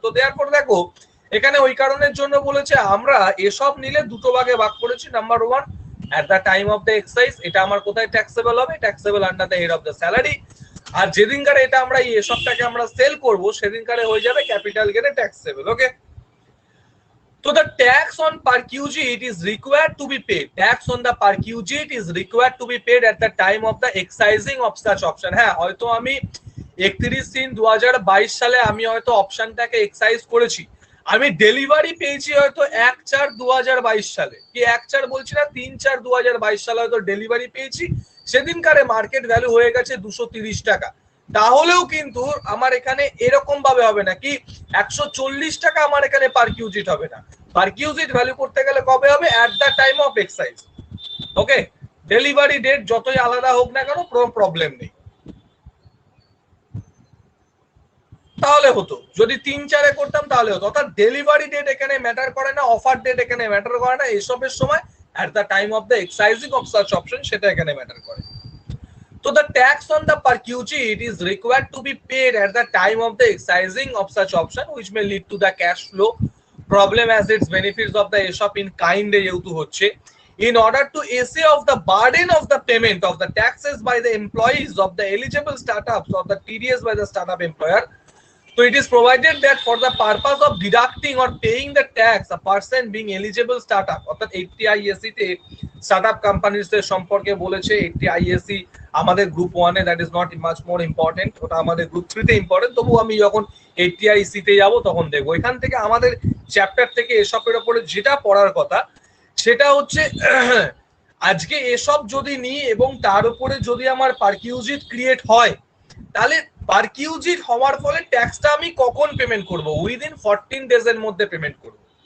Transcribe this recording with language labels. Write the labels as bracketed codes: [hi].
[bn] তো দেয়ারফর দেখো এখানে ওই কারণের জন্য বলেছে আমরা এসব নিলে দুটো ভাগে ভাগ করেছি। [en] number one, at the time of the excise, [bn] এটা আমার কোথায় ট্যাক্সেবল হবে? [en] Taxable under the head of the salary. [bn] আর যেদিনকারে এটা আমরা এই এসবটাকে আমরা সেল করব সেদিনকারে হয়ে যাবে capital গেইনে taxable. [en] Okay, so the tax on perquisite is required to be paid. Tax on the perquisite is required to be paid at the time of the excising of such option. [bn] হ্যাঁ, হয়তো আমি 31/3/2022 সালে আমি হয়তো অপশনটাকে excise করেছি, আমি delivery পেয়েছি হয়তো 1/4/2022 সালে, কি 1/4 বলছি না, 3/4/2022 সালে হয়তো ডেলিভারি পেয়েছি, সেদিনকারে মার্কেট ভ্যালু হয়ে গেছে 230 টাকা। তাহলেও কিন্তু আমার এখানে এরকম ভাবে হবে না কি 140 টাকা আমার এখানে পার কিউজিট হবে না, পার কিউজিট ভ্যালু করতে গেলে কবে হবে, [en] At the time of excise. [bn] Okay, delivery date যতই আলাদা হোক না কেন কোনো প্রবলেম নেই। তাহলে হতো, যদি 3-4 করতাম তাহলে হতো। অর্থাৎ ডেলিভারি ডেট এখানে ম্যাটার করে না, অফার ডেট এখানে ম্যাটার করে না, এসবের সময় [en] at the time of the excising of such option [bn] সেটা এখানে ম্যাটার করে। [en] So the tax on the perquisite is required to be paid at the time of the excising of such option, which may lead to the cash flow problem as its benefits of the ESOP in kind [bn] যেহেতু হচ্ছে। [en] In order to essay of the burden of the payment of the taxes by the employees of the eligible startups or the TDS by the startup employer, so it is provided that for the purpose of deducting or paying the tax, a person being eligible startup, [bn] অর্থাৎ 80 ISC তে startup companies এর সম্পর্কে বলেছে। 80 ISC আমাদের group 1 A, [en] that is not much more important, [bn] ওটা আমাদের group 3 তে important. তবু আমি যখন 80 ISC তে যাব তখন দেখবো। এখান থেকে আমাদের চ্যাপ্টার থেকে এসবের উপরে যেটা পড়ার কথা সেটা হচ্ছে আজকে এসব যদি নিই এবং তার উপরে যদি আমার পারকিউজিট ক্রিয়েট হয়, তাহলে পারকিউজিট হওয়ার ফলে ট্যাক্সটা আমি কখন পেমেন্ট করব, উইদিন 14 ডেজ এর মধ্যে পেমেন্ট করব।